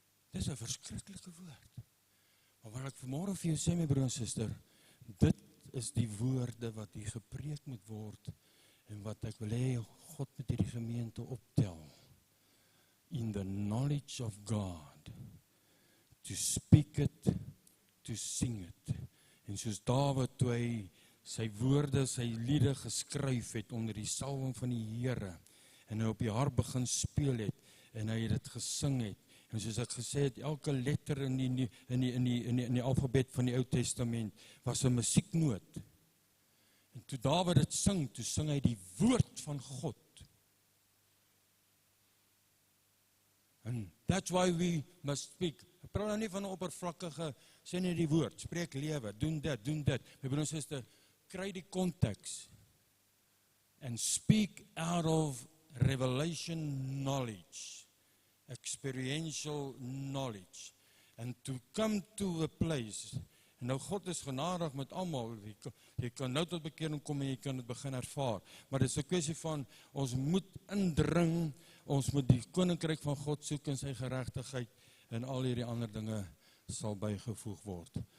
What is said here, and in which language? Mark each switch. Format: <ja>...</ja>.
<af>Dis 'n verskriklike woord. Maar wat ek vanmôre vir jou sê, my broer en suster, dit is die woorde wat hier gepreek moet word en wat ek wil hê God met hierdie gemeente optel.</af> <en>In the knowledge of God, to speak it, to sing it.</en> <af>En soos Dawid toe hy sy woorde, sy liede geskryf het onder die salwing van die Here en hy op die harp begin speel het en hy het dit gesing het. En soos ek gesê het, elke letter in die alfabet van die Ou Testament was 'n musieknoot. En toe Dawid dit sing, toe sing hy die woord van God.</af> <en>And that's why we must speak.</en> <af>Ek praat nou nie van 'n oppervlakkige, sê net die woord, spreek lewe, doen dit. My broer en suster, kry die konteks.</af> <en>And speak out of revelation knowledge. Experiential knowledge, and to come to a place,</en> <af>en nou God is genadig met almal, jy kan nou tot bekering kom en jy kan dit begin ervaar, maar dit is 'n kwessie van, ons moet indring, ons moet die koninkryk van God soek in sy geregtigheid, en al hierdie ander dinge sal bygevoeg word.</af>